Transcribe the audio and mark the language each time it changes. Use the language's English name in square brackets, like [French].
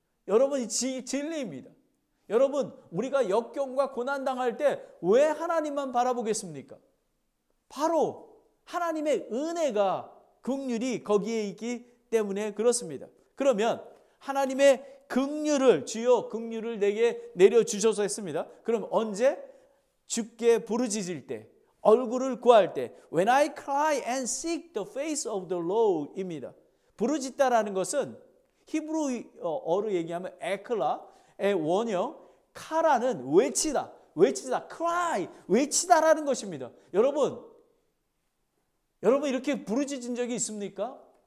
[Korean] 여러분, 진리입니다. 여러분, 우리가 역경과 고난당할 때 왜 하나님만 바라보겠습니까? 바로 하나님의 은혜가, 긍휼이 거기에 있기 때문에 그렇습니다. 그러면 하나님의 긍휼을, 주여 긍휼을 내게 내려주셔서 했습니다. 그럼 언제? 주께 부르짖을 때, 얼굴을 구할 때, [English] When I cry and seek the face of the Lord [Korean] 입니다. 부르짖다라는 것은 히브리어로 얘기하면 에클라의 원형 카라는 외치다, cry, 외치다라는 것입니다. 여러분 이렇게 부르짖은 적이 있습니까?